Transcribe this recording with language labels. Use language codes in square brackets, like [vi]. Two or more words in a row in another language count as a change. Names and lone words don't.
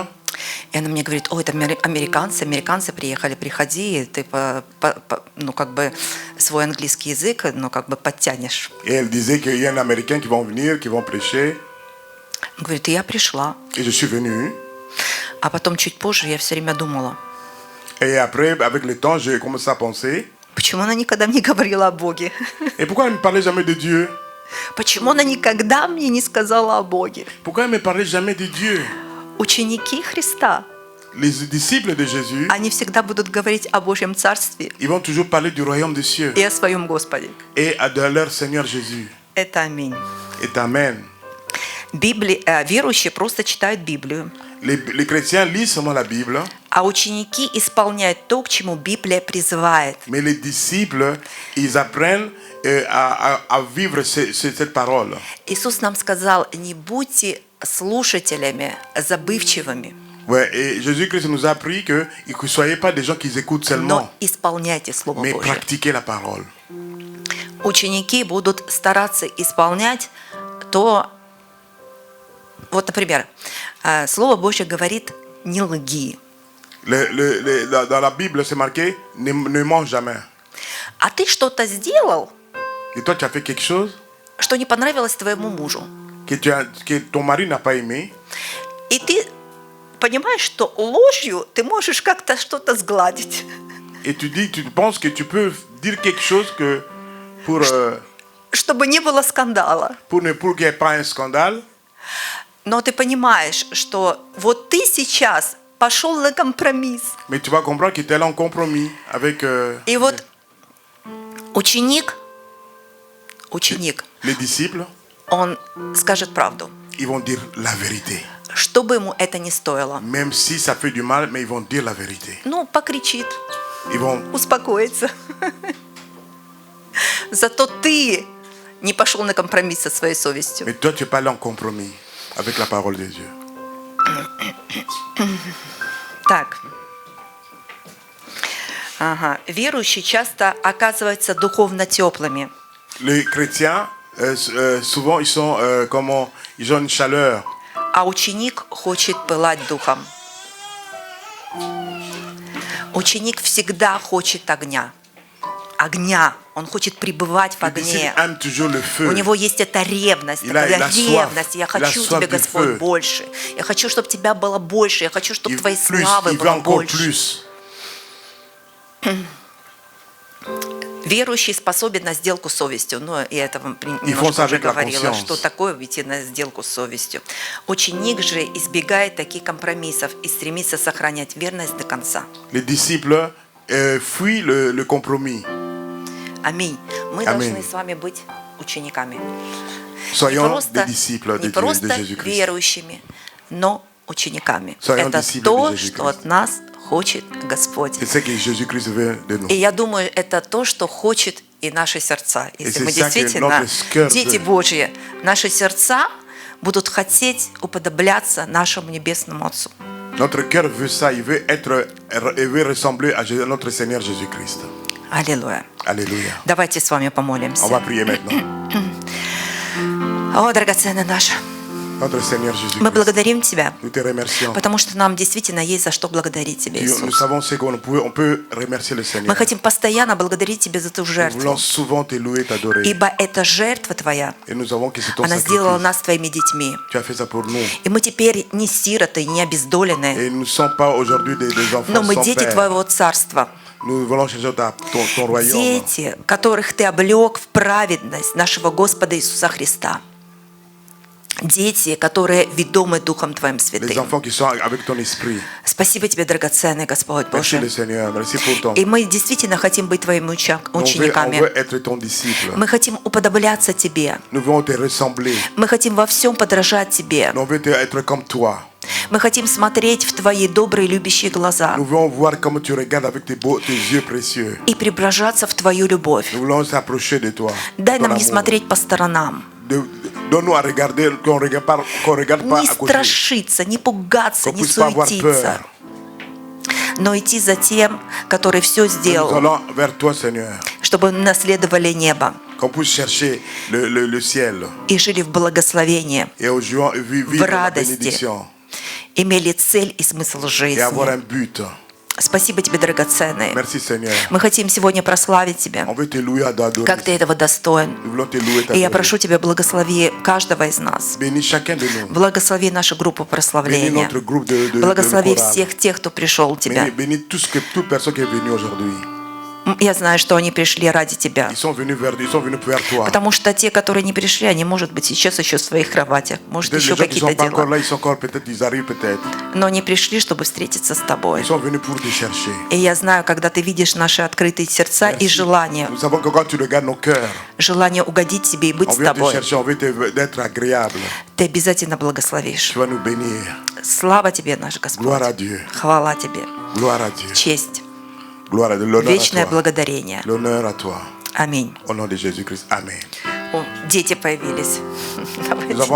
[ru] И она мне говорит: ой, это американцы приехали, приходи, ты свой английский язык, подтянешь. [fr] Et elle disait qu'il y a un Américain qui vont venir, qui vont prêcher. [ru] Говорит, и я пришла. [fr] Et je suis venu. [ru] А потом чуть позже я все время думала, [fr] Et après, avec le temps, j'ai commencé à penser. [ru] почему она никогда мне не говорила о Боге? [fr] Et pourquoi elle ne me parlait jamais de Dieu? [ru] Почему она никогда мне не сказала о Боге? [fr] Pourquoi elle ne me parlait jamais de Dieu? [ru] Ученики Христа, [fr] Les disciples de Jésus, [ru] они всегда будут говорить о Божьем Царстве [fr] ils vont toujours parler du royaume des cieux [ru] и о своем Господе. [fr] et de leur Seigneur Jésus. [ru] Это аминь. [fr] Et amen. [ru] Верующие просто читают Библию, [fr] Les chrétiens lisent seulement la Bible, [ru] а ученики исполняют то, к чему Библия призывает. [fr] mais les disciples, ils apprennent à vivre cette parole. [ru] Иисус нам сказал: не будьте слушателями забывчивыми, [fr] Ouais, et Jésus-Christ nous a appris que ne soyez pas des gens qui écoutent seulement, [ru] но исполняйте Слово [fr] mais [ru] Божие. [fr] pratiquez la parole. [ru] ученики будут стараться исполнять то, вот, например, Слово Божье говорит «не лги». [fr] Dans la Bible, c'est marqué ne mens jamais. [ru] А ты что-то сделал, [fr] Et toi, tu as fait quelque chose [ru] что не понравилось твоему мужу. [fr] que ton mari n'a pas aimé. [ru] И ты понимаешь, что ложью ты можешь как-то что-то сгладить. [fr] Et tu penses que tu peux dire quelque chose que pour [ru] Чтобы не было скандала. [fr] qu'il n'y ait pas un scandale. [ru] Но ты понимаешь, что вот ты сейчас пошел на компромисс. [fr] Mais tu vas comprendre qu'il était là en compromis avec [ru] И вот ученик, [fr] les disciples. [ru] он скажет правду. [fr] Ils vont dire la vérité. [ru] Что бы ему это ни стоило. [fr] Même si ça fait du mal, mais ils vont dire la vérité. [ru] Ну, покричит, [fr] Ils vont... [ru] успокоится. Зато ты не пошел на компромисс со своей совестью. [fr] Mais toi, tu n'es pas allé en compromis avec la parole de Dieu. [ru] Так. Ага. Верующие часто оказываются духовно теплыми. [fr] Les chrétiens, souvent, ils ont une chaleur. [ru] А ученик хочет пылать духом. Ученик всегда хочет огня. Огня. Он хочет пребывать в [fr] Le disciple [ru] огне. [fr] aime toujours le feu. [ru] У него есть эта ревность. [fr] Il a [ru] Такая [fr] soif. [ru] ревность. Я [fr] Il a [ru] хочу [fr] soif [ru] тебя, [fr] du [ru] Господь, [fr] feu. [ru] больше. Я хочу, чтобы тебя было больше. Я хочу, чтобы твоей [fr] Plus, [ru] славы [fr] il veut [ru] было [fr] encore [ru] больше. [fr] plus. [ru] Верующий способен на сделку с совестью. Ну, я это вам И немножко уже [fr] avec la [ru] говорила, [fr] conscience. [ru] что такое идти на сделку с совестью. Ученик же избегает таких компромиссов и стремится сохранять верность до конца. [fr] Les disciples fuient le compromis. [ru] Аминь. Мы Аминь. должны с вами быть учениками. [fr] Soyons des disciples [ru] не [fr] de [ru] просто [fr] Jésus-Christ. [ru] верующими, но учениками. [fr] Soyons [ru] Это [fr] disciples [ru] то, [fr] de Jésus-Christ. [ru] что от нас хочет Господь. [fr] C'est ce que Jésus-Christ veut de nous. [ru] И я думаю, это то, что хочет и наши сердца. Если [fr] c'est [ru] мы [fr] ça que [ru] действительно [fr] notre cœur [ru] дети [fr] veut. [ru] Божьи, наши сердца будут хотеть уподобляться нашему Небесному Отцу. [fr] Notre cœur veut ça, il veut ressembler à notre Seigneur Jésus-Christ. [ru] Аллилуйя. [fr] Alléluia. [ru] Давайте с вами [fr] On [ru] помолимся. [fr] va prier maintenant. [ru] О, драгоценный наш, [fr] Notre Seigneur [ru] мы [fr] Jésus-Christ. [ru] благодарим Тебя, [fr] Nous te remercions. [ru] потому что нам действительно есть за что благодарить Тебя, [fr] Nous [ru] Иисус. [fr] savons ce on peut remercier le Seigneur. [ru] Мы хотим постоянно благодарить Тебя за ту [fr] Nous [ru] жертву, [fr] voulons souvent te louer, t'adorer. [ru] ибо эта жертва Твоя, [fr] Et nous savons que c'est ton [ru] она сделала [fr] sacrifice. [ru] нас Твоими детьми. [fr] Tu as fait ça pour nous. [ru] И мы теперь не сироты, не обездоленные, [fr] Et nous ne sommes pas aujourd'hui des enfants [ru] но мы [fr] sans [ru] дети [fr] père. [ru] Твоего Царства. [fr] Nous voulons chercher ton royaume. [ru] Дети, которых Ты облег в праведность нашего Господа Иисуса Христа. Дети, которые ведомы Духом Твоим [fr] Les [ru] Святым. [fr] enfants qui sont avec ton esprit. [ru] Спасибо Тебе, драгоценный Господь [fr] Merci le [ru] Божий. [fr] Seigneur. Merci pour ton. [ru] И мы действительно хотим быть Твоими [fr] On [ru] учениками. [fr] veut être ton disciple. [ru] Мы хотим уподобляться Тебе. [fr] Nous voulons te ressembler. [ru] Мы хотим во всем подражать Тебе. [fr] Nous voulons être comme toi. [ru] Мы хотим смотреть в Твои добрые, любящие глаза [fr] Nous voulons voir comment tu regardes avec tes yeux précieux. [ru] и преображаться в Твою любовь. [fr] Nous voulons s'approcher de toi. [ru] Дай [fr] ton [ru] нам не [fr] amour. [ru] смотреть по сторонам, [fr] Donne-nous à regarder, qu'on regarde pas [ru] не [fr] à côté. [ru] страшиться, не пугаться, [fr] Qu'on [ru] не [fr] puisse pas avoir [ru] суетиться, [fr] peur. [ru] но идти за тем, который все [fr] Nous [ru] сделал, [fr] allons vers toi, Seigneur. [ru] чтобы мы наследовали небо [fr] Qu'on puisse chercher le ciel. [ru] и жили в благословении, [fr] Et au jour, vivre la [ru] радости. [fr] bénédiction. [ru] имели цель и смысл [fr] Et avoir un [ru] жизни. [fr] but. [ru] Спасибо Тебе, драгоценный. [fr] Merci, Seigneur. [ru] Мы хотим сегодня прославить Тебя, [fr] On veut te louer, adorer. [ru] как Ты этого достоин. [fr] Nous voulons te louer, [ru] И я [fr] t'adorer. [ru] прошу Тебя, благослови каждого из нас. [fr] Bénis chacun de nous. [ru] Благослови нашу группу [fr] Bénis [ru] прославления. [fr] notre groupe de [ru] Благослови [fr] chorale. [ru] всех тех, кто пришел Тебя. [fr] Bénis toute personne qui est venue aujourd'hui. [ru] Я знаю, что они пришли ради Тебя. [fr] Ils sont venus vers toi. [ru] Потому что те, которые не пришли, они, может быть, сейчас еще в своих кроватях, может, [fr] Peut-être [ru] еще [fr] les gens qui sont [ru] какие-то [fr] pas encore [ru] дела. [fr] là, ils sont encore peut-être, ils arrivent peut-être. [ru] Но они пришли, чтобы встретиться с Тобой. [fr] Ils sont venus pour te chercher. [ru] И я знаю, когда Ты видишь наши открытые сердца и желание, [fr] Nous savons que quand tu regardes nos cœurs, [ru] желание угодить Тебе и быть [fr] on [ru] с [fr] vient te [ru] Тобой, [fr] chercher, on veut d'être agréable. [ru] Ты обязательно благословишь. [fr] Tu vas nous bénir. [ru] Слава Тебе, наш [fr] Gloire à [ru] Господь. [fr] Dieu. [ru] Хвала Тебе. [fr] Gloire à Dieu. [ru] Честь. [fr] Gloire à Dieu. L'honneur [ru] Вечное [fr] à toi. [ru] благодарение. [fr] L'honneur à toi. [ru] Аминь. [fr] Au nom de Jésus-Christ. Amen. [ru] О, дети появились. [fr] Nous avons